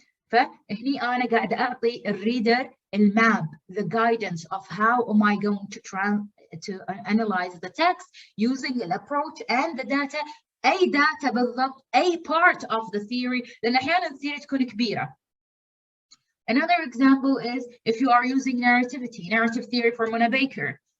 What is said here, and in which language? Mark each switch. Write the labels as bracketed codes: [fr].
[ar] فهني أنا قاعدة أعطي الريدر الماب, [en] the guidance of how am I going to analyze the text using the approach and the data. [ar] أي data بالضبط, أي [en] part of the theory, [ar] لأن أحيانا الثيري تكون كبيرة. [en] Another example is if you are using narrative theory for Mona Baker.